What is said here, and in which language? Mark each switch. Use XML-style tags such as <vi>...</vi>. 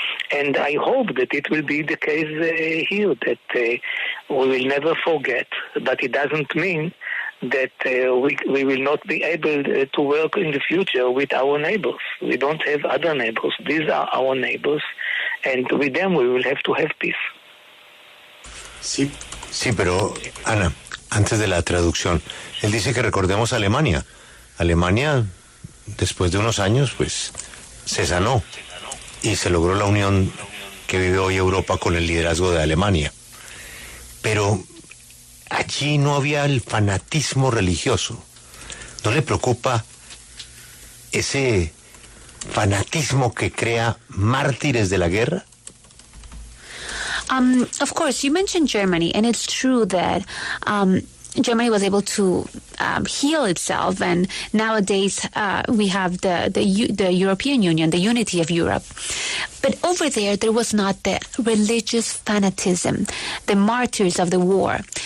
<en>And I hope that it will be the case here, that we will never forget. But it doesn't mean that we will not be able to work in the future with our neighbors. We don't have other neighbors. These are our neighbors. And with them we will have to have peace.</en> <es>Sí, pero, Ana, antes de la traducción, él dice que recordemos a Alemania. Alemania después de unos años, pues se sanó y se logró la unión que vive hoy Europa con el liderazgo de Alemania. Pero allí no había el fanatismo religioso. ¿No le preocupa ese fanatismo que crea mártires de la guerra?</es> <en>Of course, you mentioned Germany, and it's true that Germany was able to heal itself, and nowadays we have the European Union, the unity of Europe. But over there was not the religious fanatism, the martyrs of the war.</en>